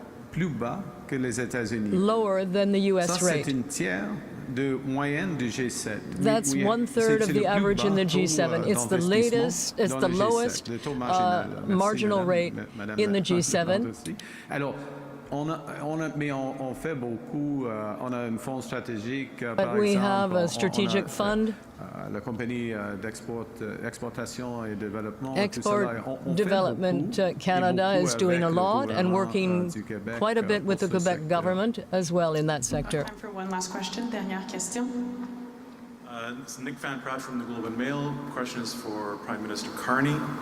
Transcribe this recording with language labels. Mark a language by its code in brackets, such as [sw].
[fr] plus bas que les États-Unis. [en] Lower than the U.S. rate. [fr] C'est une tiers de moyenne du G7. [en] That's 1/3 of the average in the G7. It's the latest, it's the lowest marginal rate in the G7. [fr] Alors, mais on fait beaucoup. On a un fonds stratégique. [en] But we have a strategic fund. [fr] La compagnie d'exportation et développement. [en] Export Development Canada is doing a lot and working quite a bit with the Quebec government as well in that sector. Time for one last question. [fr] Dernière question. [en] It's Nick Van Pratt from the Globe and Mail. The question is for Prime Minister Carney.